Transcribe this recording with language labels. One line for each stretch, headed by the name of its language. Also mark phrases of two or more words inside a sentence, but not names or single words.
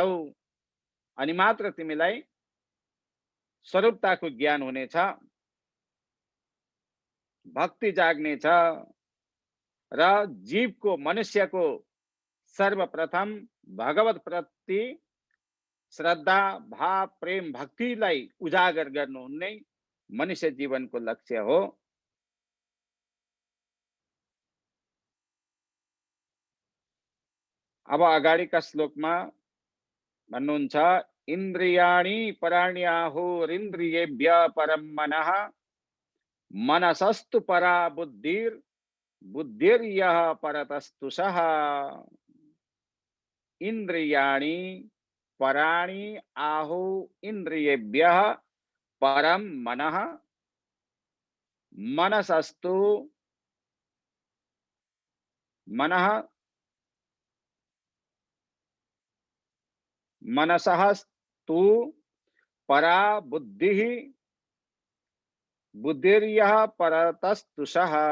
Nepali: अनि मात्र तिमीलाई स्वरूपताको ज्ञान हुनेछ, भक्ति जाग्नेछ र जीवको, मनुष्यको सर्वप्रथम भगवत प्रति श्रद्धा, भाव, प्रेम, भक्तिलाई उजागर गर्नु नै मनुष्य जीवनको लक्ष्य हो। अब अगाडिका श्लोकमा भन्नुहुन्छ,
Sanskrit: इन्द्रियाणि पराण्याहुरिन्द्रियेभ्य परं मनः मनसस्तु परा बुद्धिर्यः परतस्तु सः। इन्द्रियाणि पराणि आहु इन्द्रियेभ्यः परम मनः मनसस्तु मनः मनसस्तु परा बुद्धिः बुद्धिर्यः परतस्तुषः।